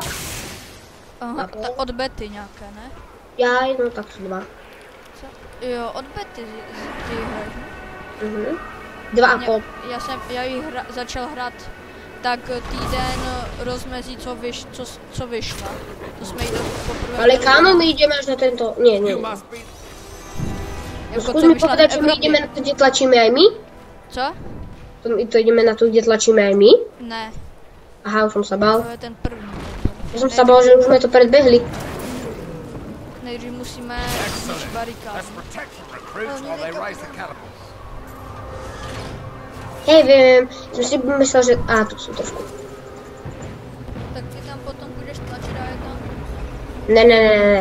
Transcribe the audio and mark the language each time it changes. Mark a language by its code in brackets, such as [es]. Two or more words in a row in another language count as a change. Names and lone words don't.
[cs] Aha, od bety nějaké, ne? [sk] Ja, no tak sú 2. [cs] Co? Jo, od bety ty hraješ, ne? 2,5. Já ji začal hrát tak týden rozmezí, co vyšla. To jsme jí poprvé... Ale kámo, [sk] my ideme až na tento... Nie. [cs] Jako [sk] Skús mi povedať, že my ideme na to, kde tlačíme aj my? [cs] Co? [sk] To ideme na to, kde tlačíme aj my? [cs] Ne, [sk] Aha, už som sa bál. [cs] to je ten první. [sk] Ja som sa bál, že už sme to predbehli. [cs] Nejdřív musíme zničit barikádu. Hej, vím, jsem si myslel, že... tu jsou trošku. Tak ty tam potom budeš tlačit a je tam... Ne.